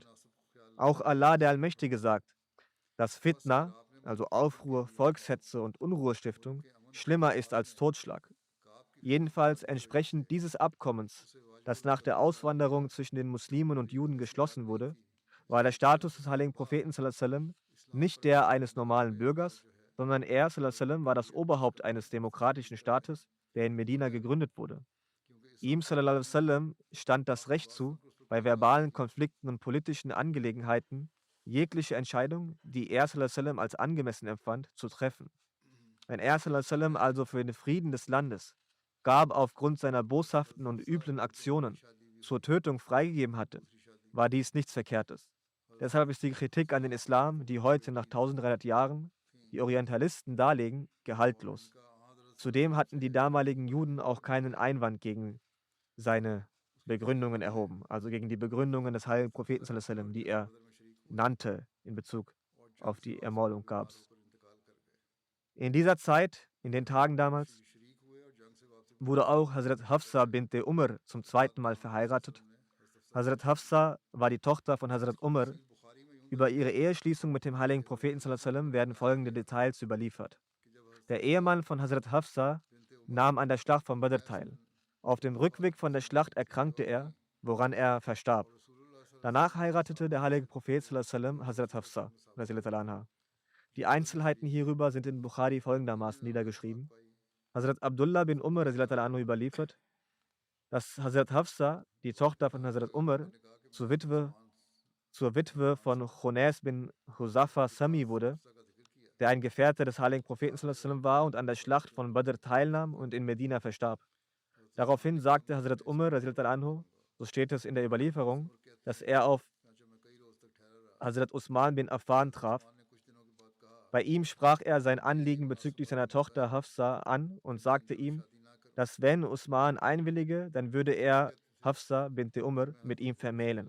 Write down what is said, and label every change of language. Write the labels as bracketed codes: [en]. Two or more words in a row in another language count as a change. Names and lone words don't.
[de] Auch Allah der Allmächtige sagt, dass Fitna, also Aufruhr, Volkshetze und Unruhestiftung, schlimmer ist als Totschlag. Jedenfalls entsprechend dieses Abkommens, das nach der Auswanderung zwischen den Muslimen und Juden geschlossen wurde, war der Status des heiligen Propheten [ar] صلى الله عليه وسلم [de] nicht der eines normalen Bürgers, sondern er [ar] صلى الله عليه وسلم [de] war das Oberhaupt eines demokratischen Staates, der in Medina gegründet wurde. Ihm [ar] صلى الله عليه وسلم [de] stand das Recht zu, bei verbalen Konflikten und politischen Angelegenheiten jegliche Entscheidung, die er sallallahu alaihi wasallam als angemessen empfand, zu treffen. Wenn er [ar] صلى الله عليه وسلم [de] also für den Frieden des Landes Gab aufgrund seiner boshaften und üblen Aktionen zur Tötung freigegeben hatte, war dies nichts Verkehrtes. Deshalb ist die Kritik an den Islam, die heute nach 1300 Jahren die Orientalisten darlegen, gehaltlos. Zudem hatten die damaligen Juden auch keinen Einwand gegen seine Begründungen erhoben, also gegen die Begründungen des heiligen Propheten, [ar] صلى الله عليه وسلم, [de] die er nannte in Bezug auf die Ermordung Gabs. In dieser Zeit, in den Tagen damals, wurde auch Hazrat Hafsa bint Umar zum zweiten Mal verheiratet. Hazrat Hafsa war die Tochter von Hazrat Umar. Über ihre Eheschließung mit dem heiligen Propheten [ar] صلى الله عليه وسلم [de] werden folgende Details überliefert. Der Ehemann von Hazrat Hafsa nahm an der Schlacht von Badr teil. Auf dem Rückweg von der Schlacht erkrankte er, woran er verstarb. Danach heiratete der heilige Prophet [ar] صلى الله عليه وسلم [de] Hazrat Hafsa [ar] رضي الله عنها. [de] Die Einzelheiten hierüber sind in Bukhari folgendermaßen niedergeschrieben. Hazrat Abdullah bin Umar [ar] رضي الله عنه [de] überliefert, dass Hazrat Hafsa, die Tochter von Hazrat Umar, zur Witwe von Khunais bin Huzafa Sami wurde, der ein Gefährte des heiligen Propheten [ar] صلى الله عليه وسلم [de] war und an der Schlacht von Badr teilnahm und in Medina verstarb. Daraufhin sagte Hazrat Umar [ar] رضي الله عنه, [de] so steht es in der Überlieferung, dass er auf Hazrat Usman bin Affan traf. Bei ihm sprach er sein Anliegen bezüglich seiner Tochter Hafsa an und sagte ihm, dass wenn Usman einwillige, dann würde er Hafsa bint Umar mit ihm vermählen.